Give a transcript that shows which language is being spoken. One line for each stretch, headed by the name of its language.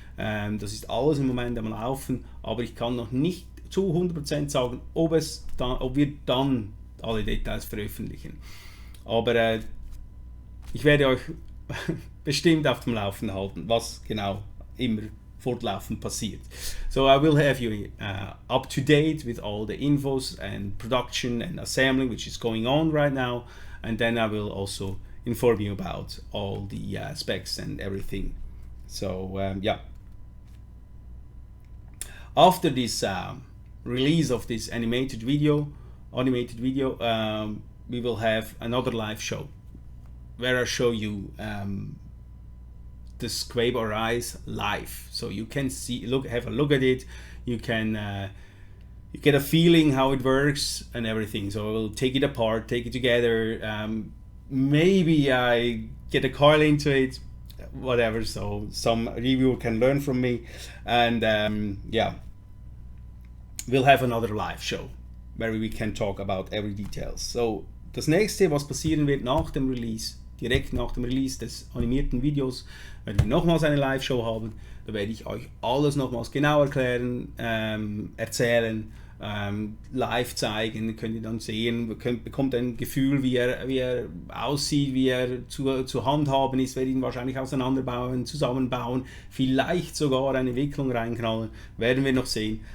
German: Das ist alles im Moment am Laufen, aber ich kann noch nicht zu 100% sagen, ob wir dann alle Details veröffentlichen. Aber ich werde euch bestimmt auf dem Laufenden halten, was genau immer fortlaufend passiert.
English: So I will have you up to date with all the infos and production and assembling which is going on right now, and then I will also inform you about all the specs and everything. So yeah, after this release of this animated video, we will have another live show where I show you the SQuape A live, so you can have a look at it. You can you get a feeling how it works and everything. So I will take it apart, take it together. Maybe I get a coil into it, whatever. So some reviewer can learn from me, and yeah, we'll have another live show where we can talk about every details.
German: So das nächste, was passieren wird nach dem Release, direkt nach dem Release des animierten Videos, werden wir nochmals eine Live-Show haben. Da werde ich euch alles nochmals genau erklären, erzählen, live zeigen. Könnt ihr dann sehen, bekommt ein Gefühl, wie er aussieht, wie er zu handhaben ist, werde ihn wahrscheinlich auseinanderbauen, zusammenbauen, vielleicht sogar eine Wicklung reinknallen, werden wir noch sehen.